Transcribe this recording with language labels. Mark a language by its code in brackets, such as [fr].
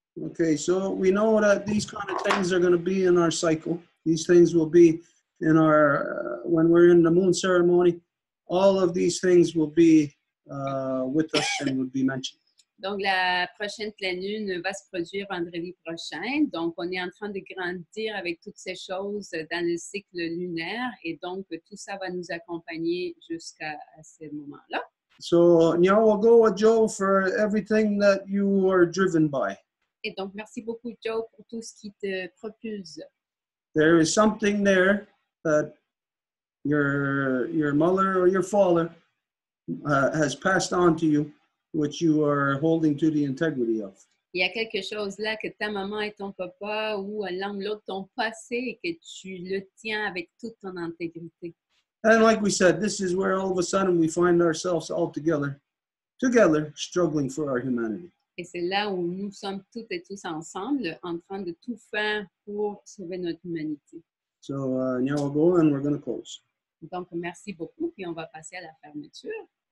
[en] Okay, so we know that these kind of things are going to be in our cycle. These things will be in our, when we're in the moon ceremony, all of these things will be with us and will be mentioned. [fr] Donc, la prochaine pleine lune va se produire vendredi prochain. Donc, on est en train de grandir avec toutes ces choses dans le cycle lunaire. Et donc, tout ça va nous accompagner jusqu'à ce moment-là. [en] So, Nyawagoa Joe, for everything that you are driven by. [fr] Et donc, merci beaucoup, Joe, pour tout ce qui te propulse. [en] There is something there that your mother or your father has passed on to you, which you are holding to the integrity of. [fr] Il y a quelque chose là que ta maman et ton papa ou l'un ou l'autre t'ont passé et que tu le tiens avec toute ton intégrité. [en] And like we said, this is where all of a sudden we find ourselves all together, struggling for our humanity. [fr] Et c'est là où nous sommes toutes et tous ensemble en train de tout faire pour sauver notre humanité. [en] So now we'll go and we're going to close. [fr] Donc, merci beaucoup, puis on va passer à la fermeture.